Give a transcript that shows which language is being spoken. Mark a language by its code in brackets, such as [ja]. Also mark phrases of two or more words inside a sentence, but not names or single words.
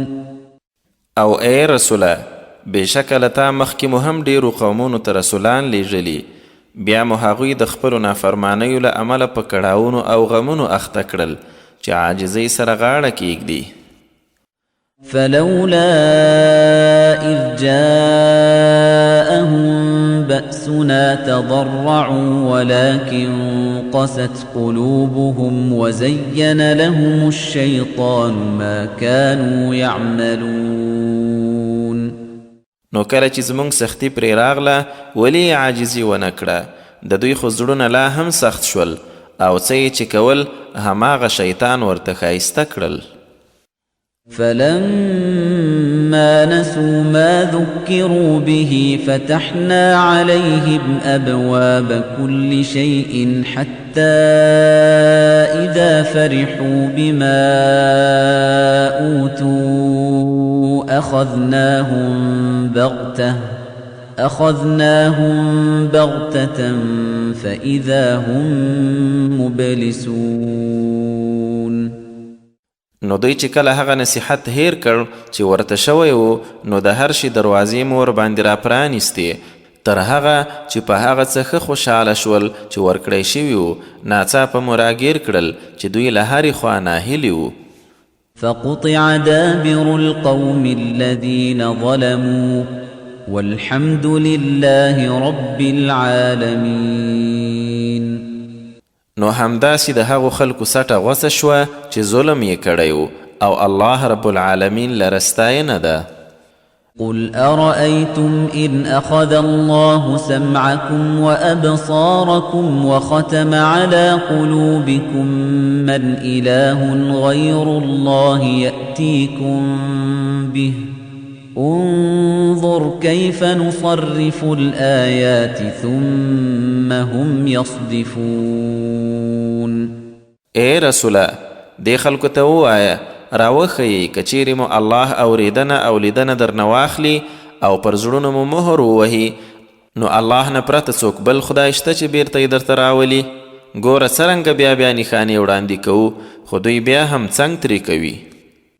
[ps] او اے رسوله بېشکه له تا مخکې مو هم ډېرو قومونو ته رسولان لیږلي، بیا مو هغوی د خپلو نافرمانیو له امله په کړاوونو او غمونو اخته کړل چې عاجزۍ سره غاړه کیږدي. [ar] فلولا إذ جاءهم بأسنا تضرعوا ولكن قست قلوبهم وزين لهم الشيطان ما كانوا يعملون. [ps] نو کله چې زموږ سختي پرې راغله ولې عاجزي ونه کړه، د دوی خو زړونه لا هم سخت شول او څه یې چې کول هماغه شیطان ورته ښایسته کړل. [ar] فلما نسوا ما ذكروا به فتحنا عليهم أبواب كل شيء حتى إذا فرحوا بما أوتوا أخذناهم بغتة فإذا هم مبلسون. [ps] نو دوی چې کله هغه نصیحت هیر کړ چې ورته شوی و نو د هر شي دروازې مو ورباندې را پرانیستې تر هغه چې په هغه څه ښه خوشحاله شول چې ورکړی شوي وو، ناڅاپه مو راګیر کړل چې دوی له هرې خوا ناهیلي وو. [ar] فقطع دابر القوم الذين ظلموا والحمد لله رب العالمين. [ps] نو همداسې د هغو خلکو سټه غوڅه شوه چې ظلم یې کړی و او الله [ar] رب العالمین [ps] لره ستاینه ده. [ar] قل أرأيتم إن أخذ الله سمعكم وأبصاركم وختم على قلوبكم من إله غير الله يأتيكم به انظر كيف نصرف الآيات ثم هم يصدفون. [ps] اے رسوله دې خلکو ته ووایه راوښیئ که چیرې مو الله اوریدنه او لیدنه درنه واخلي او پر زړونو مو مهر ووهي نو الله نه پرته څوک بل خدای شته چې بیرته یې درته راولي. ګوره څرنګه بیا نښانې وړاندې کوو خو دوی بیا هم څنګ ترې کوي.